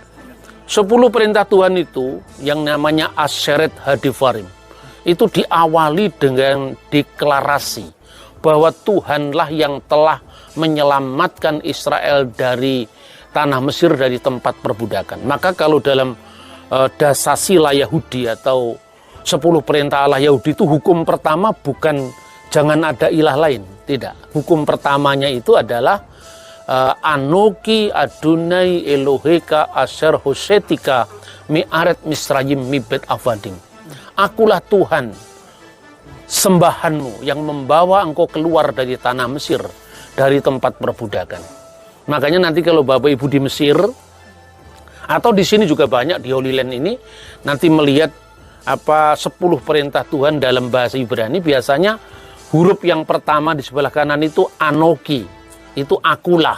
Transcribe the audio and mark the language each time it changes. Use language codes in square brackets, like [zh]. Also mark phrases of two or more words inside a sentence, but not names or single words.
[id] 10 perintah Tuhan itu yang namanya Asyeret Hadivarim itu diawali dengan deklarasi bahwa Tuhanlah yang telah menyelamatkan Israel dari tanah Mesir, dari tempat perbudakan. Maka kalau dalam dasasila Yahudi atau 10 perintah Allah Yahudi itu hukum pertama bukan jangan ada ilah lain, tidak. Hukum pertamanya itu adalah [he] אנכי אדני אלהיך אשר הוצאתיך מארץ מצרים מבית עבדים. [id] Akulah Tuhan sembahanmu yang membawa engkau keluar dari tanah Mesir, dari tempat perbudakan. Makanya nanti kalau Bapak Ibu di Mesir atau di sini juga banyak di Holy Land ini nanti melihat 10 perintah Tuhan dalam bahasa Ibrani, biasanya huruf yang pertama di sebelah kanan itu Anoki, itu akulah.